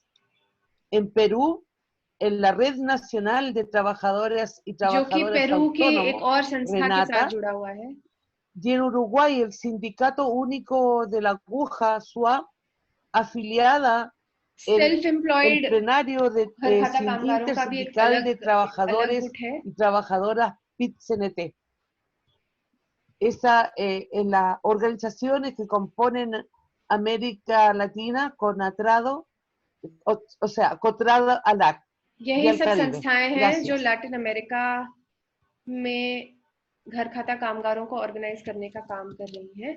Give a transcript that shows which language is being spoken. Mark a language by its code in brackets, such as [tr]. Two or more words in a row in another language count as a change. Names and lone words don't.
[es] En Perú, en la Red Nacional de Trabajadoras y Trabajadores Autónomos, Renata, y en Uruguay, el Sindicato Único de la Aguja, SUA, afiliada el plenario de Intersindical de Trabajadores y Trabajadoras PIT-CNT. Esa en las organizaciones que componen América Latina, CONATRADO, o sea, COTRADO ALAC. [hi] यही सब संस्थाएं हैं जो लैटिन अमेरिका में घर खाता कामगारों को ऑर्गेनाइज करने का काम कर रही हैं.